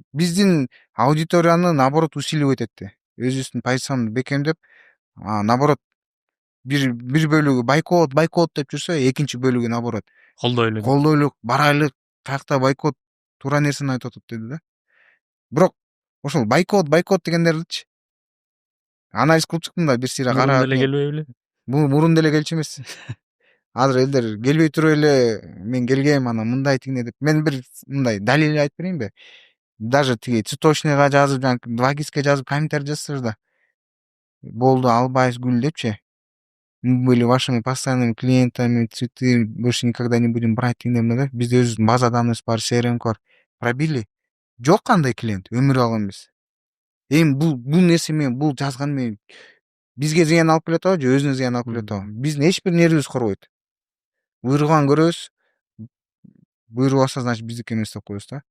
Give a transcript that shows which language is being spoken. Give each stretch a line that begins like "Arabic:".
Kyrgyz: Биздин аудиторияны наоборот усиливать этти. Өзүбүздүн позициябызды бекемдеп, наоборот бир бөлүгү бойкот деп жүрсө, экинчи бөлүгү наоборот колдойлук, барайлык, каякта бойкот туура нерсени айтып атат деди да. Бирок ошол бойкот дегендердичи анализ кылып чыктым да, бир сыйра карап. Мурун деле келбей беле? Бул мурун деле келчү эмес. Азыр элдер келбей туруп эле мен келгем, анан мындай тигине деп. Мен бир мындай далил айтып берейинби? Даже тиги цветочныйга жазып, жанагы 2GISке жазып, комментарий жазсаңар да болду, албайбыз гүл депчи.
Russian: Мы были вашими постоянными клиентами, цветы больше никогда не будем брать тигине.
Kyrgyz: Бизде өзүбүздүн база данныйыбыз бар, CRM бар. Пробили. Жок кандай клиент, өмүрү алган эмес. эми бул нерсе менен бул жазган менен бизге зыян алып келип атабы же өзүнө зыян алып келип атабы? Биздин эч бир нервибиз корбойт. Буйруган көрөбүз, буйрубаса значит биздики эмес деп коебуз да.